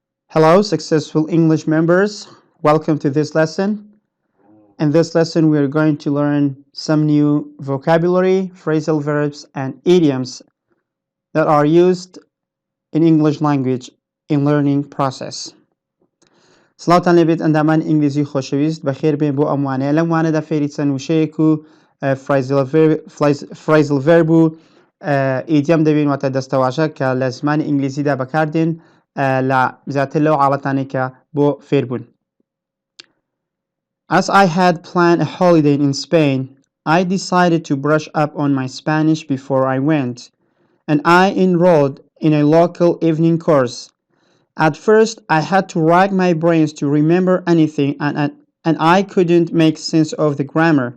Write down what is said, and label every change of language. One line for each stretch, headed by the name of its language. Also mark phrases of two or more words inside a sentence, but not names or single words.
English: Hello, successful English members. Welcome to this lesson. In this lesson, we are going to learn some new vocabulary, phrasal verbs, and idioms that are used in English language in learning process.
Central Kurdish: سڵاوتان لێبێت ئەندامان ئینگلیزی خۆشەویست بەخێر بێن بۆ ئەم وانەیە لەم وانەدا فێری چەند وشەیەک و
English: phrasal verb
Central Kurdish: و idiom دەبین واتە دەستەواشە کە لە زمانی ئینگلیزیدا بەکاردێن لە زیاتر لەو حاڵەتانەی کە بۆ فێربوون.
English: As I had planned a holiday in Spain, I decided to brush up on my Spanish before I went, and I enrolled in a local evening course. At first, I had to rack my brains to remember anything, and I couldn't make sense of the grammar.